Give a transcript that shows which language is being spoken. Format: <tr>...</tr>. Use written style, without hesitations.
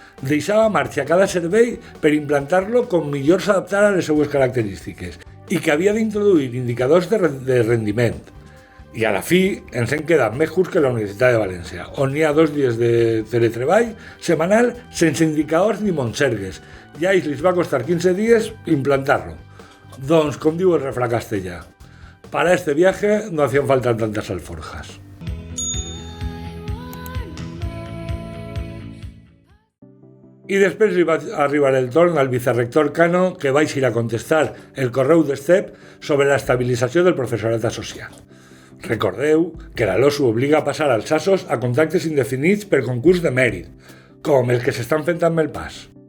<ca>Deixava marxa cada servei per implantar-lo com millor s'adaptara a les seues característiques i que havia d'introduir indicadors de rendiment. I a la fi ens hem quedat més curts que la Universitat de València, on hi ha 2 dies de teletreball setmanal sense indicadors ni monsergues. I a ells li va costar 15 dies implantar-lo. Doncs, com diu el refrán castellà,</ca> <es>para este viaje no hacían falta tantas alforjas.</es> <ca>I després li va arribar el torn al vicerrector Cano que va eixir a contestar el correu d'ESTEP sobre la estabilització del professorat associat. Recordeu que la LOSU obliga a passar als assos a contractes indefinits per concurs de mèrit, com els que s'estan fent amb el PAS.</ca>